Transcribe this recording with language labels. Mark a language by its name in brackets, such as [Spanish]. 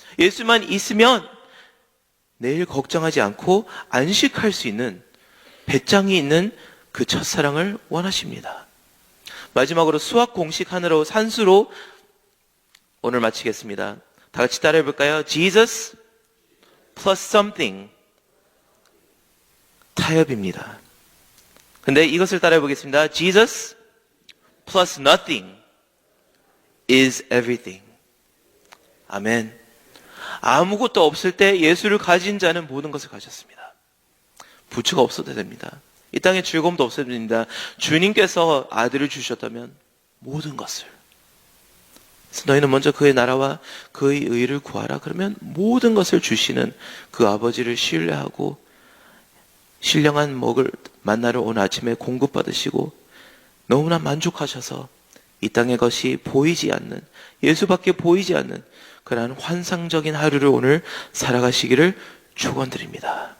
[Korean] 예수만 있으면 내일 걱정하지 않고 안식할 수 있는 배짱이 있는 그 첫사랑을 원하십니다. 마지막으로 수학 공식 하나로 산수로 오늘 마치겠습니다. 다 같이 따라해 볼까요? [English] Jesus plus something. [Korean] 타협입니다. 근데 이것을 따라해 보겠습니다. [English] Jesus plus nothing is everything. [Korean] 아멘. 아무것도 없을 때 예수를 가진 자는 모든 것을 가졌습니다. 부츠가 없어도 됩니다. 이 땅에 즐거움도 없어도 됩니다. 주님께서 아들을 주셨다면 모든 것을. 그래서 너희는 먼저 그의 나라와 그의 의를 구하라. 그러면 모든 것을 주시는 그 아버지를 신뢰하고 신령한 먹을 만나러 온 아침에 공급받으시고 너무나 만족하셔서 이 땅의 것이 보이지 않는, 예수밖에 보이지 않는 그러한 환상적인 하루를 오늘 살아가시기를 축원드립니다.